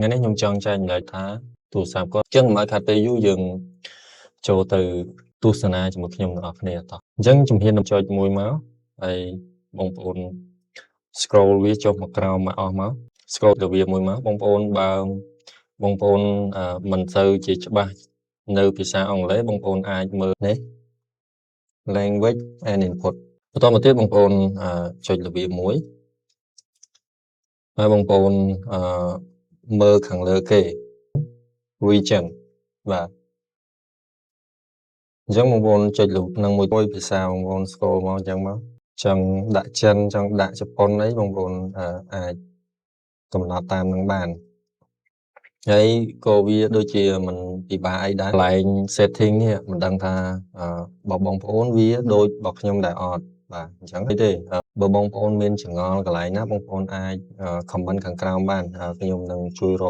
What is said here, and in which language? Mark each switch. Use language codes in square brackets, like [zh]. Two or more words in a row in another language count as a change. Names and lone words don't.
[km] ថ្ងៃនេះខ្ញុំចង់ចែកម្លែកថាទូរស័ព្ទគាត់ចឹងមិនឲ្យខាត់ពេលយូរយើងចូលទៅទស្សនាជាមួយខ្ញុំទាំងអស់គ្នាតោះអញ្ចឹងជំហានចុចមួយមកហើយបងប្អូន scroll វាចុះមកក្រោមមកអស់មក scroll ទៅវាមួយមកបងប្អូនបើបងប្អូនមិនសូវជាច្បាស់នៅភាសាអង់គ្លេសបងប្អូនអាចមើលនេះ [en] language and input [km] បន្តមកទៀតបងប្អូនចុចរបៀបមួយ ហើយបងប្អូនមើលខាងលើគេ region បាទអញ្ចឹងបងប្អូនចុចលើនឹងមួយភាសាបង ប្អូន scroll មកអញ្ចឹងមកចង់ដាក់ចិនចង់ដាក់ជប៉ុនអីបងប្អូនអាចកំណត់តាមនឹងបានហើយក៏វាដូចជាមិនពិបាកអីដែរកន្លែង setting នេះមិនដឹងថាបងប្អូនវាដូចរបស់ខ្ញុំដែរអត់បាទអញ្ចឹងទេបើបងប្អូនមានចង្អល់កន្លែងណាបងប្អូនអាច comment ខាងក្រោមបានខ្ញុំនឹងជួយរក